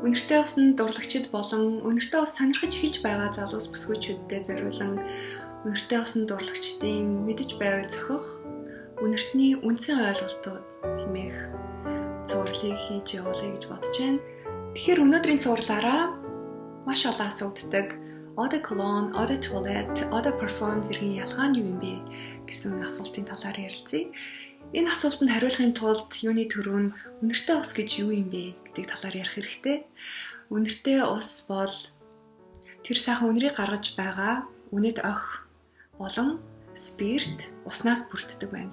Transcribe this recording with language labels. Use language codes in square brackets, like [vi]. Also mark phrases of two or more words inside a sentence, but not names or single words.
[mn] Үнэртэй усан дурлагчид болон үнэртэй ус сонирхож эхэлж байгаа залуус бүсгүйчүүдтэй зориулан үнэртэй усан дурлагчдын мэдэж байвал зохих үнэртний үндсэн ойлголтууд хэмээх цувралыг хийж явуулъя гэж бодож байна. Тэгэхээр өнөөдрийн цувралаараа маш олон асууддаг [fr] eau de cologne, eau de toilette, eau de parfum [mn] зэргийн ялгаа нь юу юм бэ гэсэн асуултын талаар ярилцъя. Энэ асуултанд хариулахын тулд юуны төрөв үнэртэй ус гэж юу юм бэ гэдэг талаар ярих хэрэгтэй. Үнэртэй ус бол тэр сайхан үнэрийг гаргаж байгаа үнэт ох болон спирт уснаас бүрддэг байна.